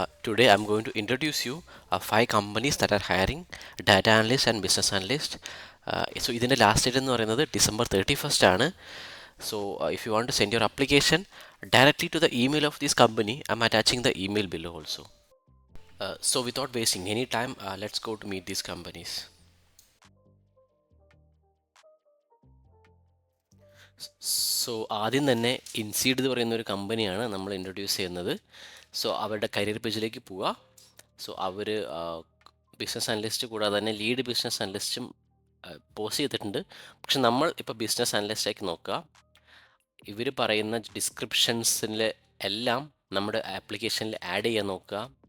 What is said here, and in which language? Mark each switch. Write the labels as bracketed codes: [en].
[en] Today I'm going to introduce you five companies that are hiring data analyst and business analyst. [ml] So ഇതിൻ്റെ last date എന്ന് പറയുന്നത് December 31st ആണ്. [en] So if you want to send your application directly to the email of this company, I'm attaching the email below also. So without wasting any time, let's go to meet these companies. [ml] So ആദ്യം തന്നെ ഇൻസീഡ് എന്ന് പറയുന്ന ഒരു കമ്പനിയാണ് നമ്മൾ introduce ചെയ്യുന്നത്. So അവരുടെ career പേജിലേക്ക് പോവുക. സോ അവർ ബിസിനസ് അനലിസ്റ്റ് കൂടാതെ തന്നെ ലീഡ് ബിസിനസ് അനലിസ്റ്റും പോസ്റ്റ് ചെയ്തിട്ടുണ്ട്. പക്ഷെ നമ്മൾ ഇപ്പോൾ ബിസിനസ് അനലിസ്റ്റാക്കി നോക്കുക. ഇവർ പറയുന്ന ഡിസ്ക്രിപ്ഷൻസിൽ എല്ലാം നമ്മുടെ ആപ്ലിക്കേഷനിൽ ആഡ് ചെയ്യാൻ നോക്കുക.